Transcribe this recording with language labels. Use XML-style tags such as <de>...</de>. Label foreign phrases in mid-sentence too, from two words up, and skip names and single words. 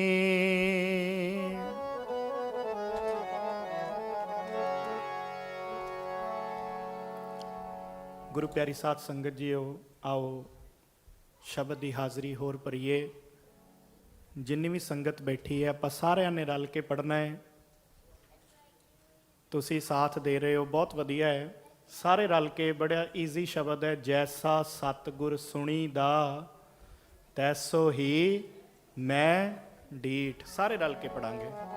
<pa>ਗੁਰੂ ਪਿਆਰੀ ਸਾਧ ਸੰਗਤ ਜੀਓ, ਆਓ ਸ਼ਬਦ ਕੀ ਹਾਜ਼ਰੀ ਹੋਰ ਭਰੀਏ। ਜਿੰਨੀ ਭੀ ਸੰਗਤ ਬੈਠੀ ਹੈ, ਆਪਾਂ ਸਾਰਿਆਂ ਨੇ ਰਲ ਕੇ ਪੜ੍ਹਨਾ ਹੈ। ਤੁਸੀਂ ਸਾਥ ਦੇ ਰਹੇ ਹੋ, ਬਹੁਤ ਵਧੀਆ ਹੈ। ਸਾਰੇ ਰਲ ਕੇ, ਬੜਾ ਈਜ਼ੀ ਸ਼ਬਦ ਹੈ। ਜੈਸਾ ਸਤਗੁਰ ਸੁਣੀਦਾ, ਤੈਸੋ ਹੀ ਮੈਂ ਡੀਠ। ਸਾਰੇ ਰਲ ਕੇ ਪੜ੍ਹਾਂਗੇ।</pa>